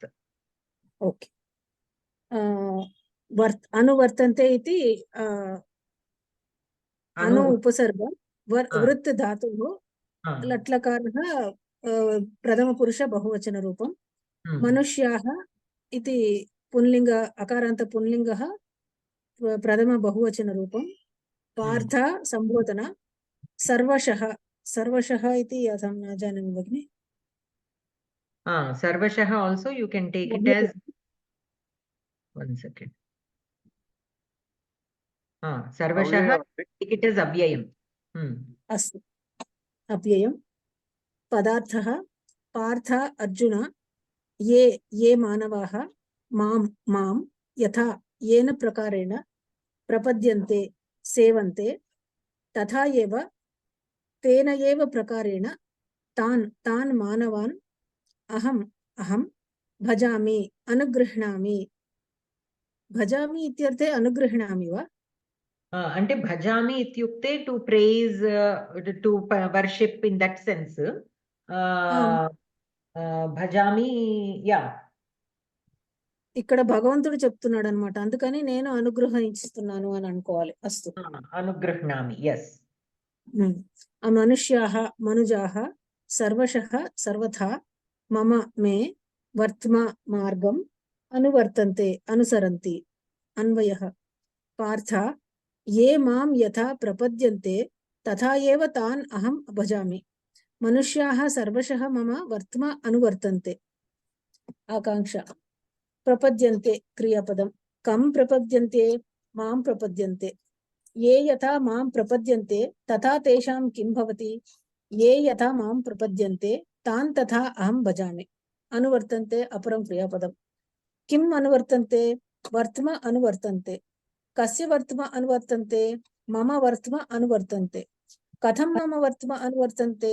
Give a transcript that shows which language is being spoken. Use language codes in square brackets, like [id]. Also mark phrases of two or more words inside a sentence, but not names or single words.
[sa] ओके अनुवर्तन्ते इति अनु उपसर्ग वृत् धातुः लट्लकारः प्रथमपुरुष बहुवचनरूपं मनुष्याः इति पुल्लिङ्ग अकारान्त पुल्लिङ्गः प्रथम बहुवचनरूपं पार्थ सम्बोधन सर्वशः इति अहं न जानामि भगिनि [en] सर्वशः also you can take it as one second सर्वशः take it as अव्ययम् [sa] अस्तु अव्ययं पदार्थः पार्थ अर्जुन ये मानवाः मां यथा येन प्रकारेण प्रपद्यन्ते सेवन्ते तथा एव तेन एव प्रकारेण तान् मानवान् अहं भजामि अनुगृह्णामि इत्यर्थे अनुगृह्णामि वा [en] అంటే [sa] भजामि इत्युक्ते [en] to praise to worship in that sense భజామి యా [te] ఇక్కడ భగవంతుడు చెప్తున్నాడు అనమాట, అందుకని నేను అనుగ్రహిస్తున్నాను అని అనుకోవాలి. అస్తు. [en] Anugrahnami. Yes. [sa] मनुष्याः मनुजाः सर्वशः सर्वथा मम मे वर्त्म मार्गं अनुवर्तन्ते अनुसरन्ति. अन्वयः पार्थ ये मां यथा प्रपद्यन्ते तथा एव तान् अहं भजामि. मनुष्याः सर्वशः मम वर्त्म अनुवर्तन्ते. आकाङ्क्षा. प्रपद्यन्ते क्रियापदं. कं प्रपद्यन्ते? मां प्रपद्यन्ते. ये यथा मां प्रपद्यन्ते तथा तेषां किं भवति? ये यथा मां प्रपद्यन्ते तान् तथा अहं भजामि. अनुवर्तन्ते अपरं क्रियापदं. किं अनुवर्तन्ते? वर्त्म अनुवर्तन्ते. कस्य वर्त्म अनुवर्तन्ते? मम वर्त्म अनुवर्तन्ते. कथं मम वर्त्म अनुवर्तन्ते?